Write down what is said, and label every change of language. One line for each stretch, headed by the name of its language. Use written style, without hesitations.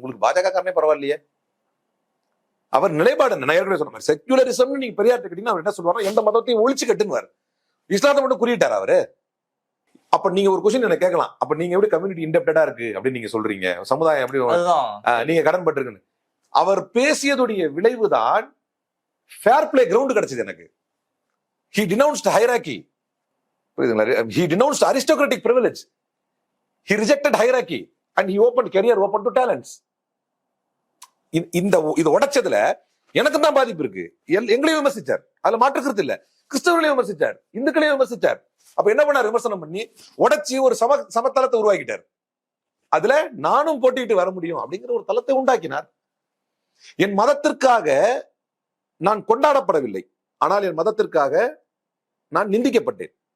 Tamil: உங்களுக்கு பாஜக காரனே பரவாயில்லையே, அவர் நிலைப்பாடு நான் ஏற்கனவே சொன்ன மாதிரி செக்குலரிசம் நீங்க பெரியார் கேட்டீங்கன்னா அவர் என்ன சொல்லுவாரு, எந்த மதத்தையும் ஒழிச்சு கட்டுன்னு இஸ்லாத்தை மட்டும் குறியிட்டார் அவரு. அப்ப நீங்க ஒரு கொஸ்டின் என்ன கேட்கலாம், அப்ப நீங்க எப்படி
English: community இன்டெப்டடா
Tamil: இருக்கு அப்படின்னு நீங்க சொல்றீங்க, சமுதாயம் எப்படி நீங்க கடன் பட்டிருக்குன்னு. அவர் பேசியதுடைய விளைவுதான்
English: fair playground
Tamil: கிடைச்சது எனக்கு.
English: He denounced hierarchy. He denounced aristocratic privilege. He rejected hierarchy and he opened career open to talents.
Tamil: இது உடைச்சதுல எனக்கு தான் பாதிப்பு இருக்கு. எங்களையும் விமர்சிச்சார், அதுல மாற்றுக்கிறது இல்ல. கிறிஸ்தவர்களையும் விமர்சிச்சார், இந்துக்களையும் விமர்சிச்சார். அப்ப என்ன பண்ணார், விமர்சனம் பண்ணி உடைச்சி ஒரு சமத்தளத்தை உருவாக்கிட்டார். அதுல நானும் போட்டிட்டு வர முடியும் அப்படிங்கிற ஒரு தளத்தை உண்டாக்கினார். என் மதத்திற்காக நான் கொண்டாடப்படவில்லை, ஆனால் என் மதத்திற்காக நான் நிந்திக்கப்பட்டேன்.